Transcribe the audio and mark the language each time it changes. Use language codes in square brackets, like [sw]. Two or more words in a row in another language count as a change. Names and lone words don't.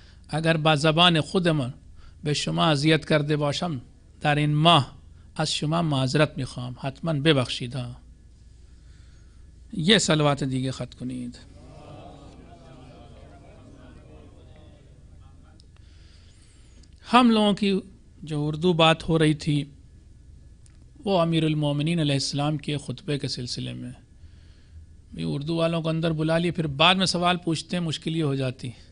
[fa] اگر با زبان خودمان به شما اذیت کرده باشم در این ماه از شما معذرت میخوام، حتما ببخشید. یہ صلوات دیگه خط کنید. [ur] ہم لوگوں کی جو اردو بات ہو رہی تھی وہ امیر المومنین علیہ السلام کے خطبے کے سلسلے میں، بھی اردو والوں کو اندر بلا لیے، پھر بعد میں سوال پوچھتے ہیں، مشکل یہ ہو جاتی.